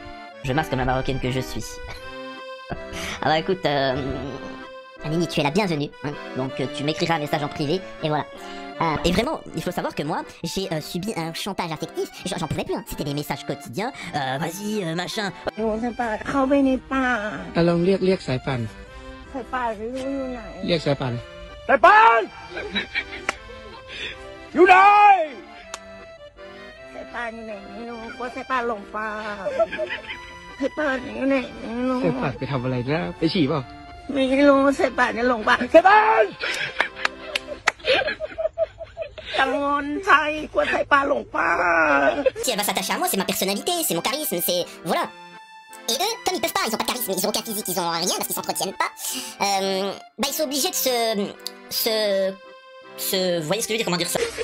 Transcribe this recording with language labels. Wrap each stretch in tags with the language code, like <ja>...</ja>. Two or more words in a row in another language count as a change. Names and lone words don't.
<fr>Je masque comme la marocaine que je suis. Ah bah écoute, Nini, tu es la bienvenue, hein, donc tu m'écriras un message en privé et voilà. Et vraiment, il faut savoir que moi, j'ai subi un chantage affectif, j'en pouvais plus, hein. C'était des messages quotidiens, vas-y, machin.</fr> <th>ลองเรียกสายป่านเรียกสายป่าน สายป่านอยู่ไหนสายป่านอยู่ไหนไม่รู้ว่าสายป่านหลงป่าสายป่านอยู่ไหนไม่รู้ สายป่านไปทำอะไรนะไปฉี่เปล่า ไม่รู้สายป่านจะหลงป่าสายป่านกังวลใจกลัวสายป่านหลงป่า</th> <fr>Si elle va s'attacher à moi, c'est ma personnalité, c'est mon charisme, c'est... Voilà. Et eux, comme ils peuvent pas, ils ont pas de charisme, ils ont aucun physique, ils ont rien parce qu'ils s'entretiennent pas, bah ils sont obligés de vous voyez ce que je veux dire, comment dire ça?</fr>